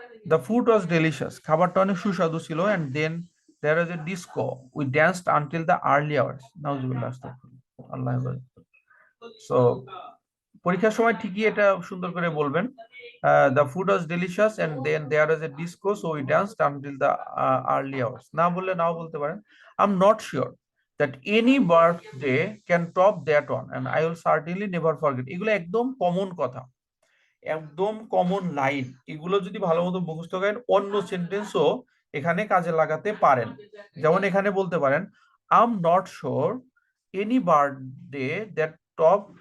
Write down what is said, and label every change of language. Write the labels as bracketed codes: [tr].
[en] the food was delicious, [bn] খাবারটা অনেক সুস্বাদু ছিল। [en] And then there was a disco, we danced until the early hours. নাউজুবিল্লাহ, আস্তাগফিরুল্লাহ, আল্লাহ হাফেজ। [bn] সো পরীক্ষার সময় ঠিকই এটা সুন্দর করে বলবেন, [en] The food was delicious and then there was a disco so we danced until the early hours. [bn] না বললে নাও বলতে পারেন, [en] I am not sure that any birthday can top that one and I will certainly never forget। [bn] এগুলো একদম common কথা, একদম common line, এগুলো যদি ভালো মতো মুখস্থ করেন অন্য সেন্টেন্সও এখানে কাজে লাগাতে পারেন। যেমন এখানে বলতে পারেন, [en] I am not sure any birthday that top,